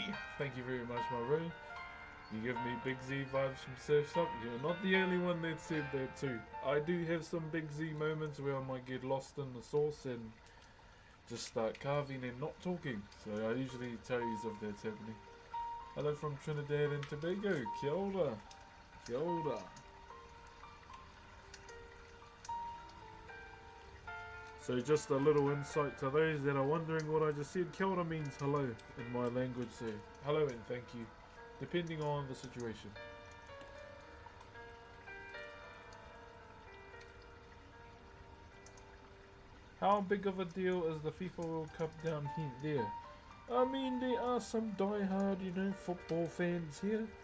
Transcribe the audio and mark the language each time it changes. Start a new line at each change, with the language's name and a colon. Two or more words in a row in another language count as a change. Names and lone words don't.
English: Thank you very much, my bro. You give me Big Z vibes from Surf's Up. You're not the only one that said that too. I do have some Big Z moments where I might get lost in the sauce and just start carving and not talking. So I usually tell you if that's happening. Hello from Trinidad and Tobago.
Māori: Kia ora. Kia ora.
English: So just a little insight to those that are wondering what I just said.
Māori: Kia ora
English: means hello in my language. So hello and thank you, depending on the situation. How big of a deal is the FIFA World Cup down here? I mean, there are some die-hard, you know, football fans here.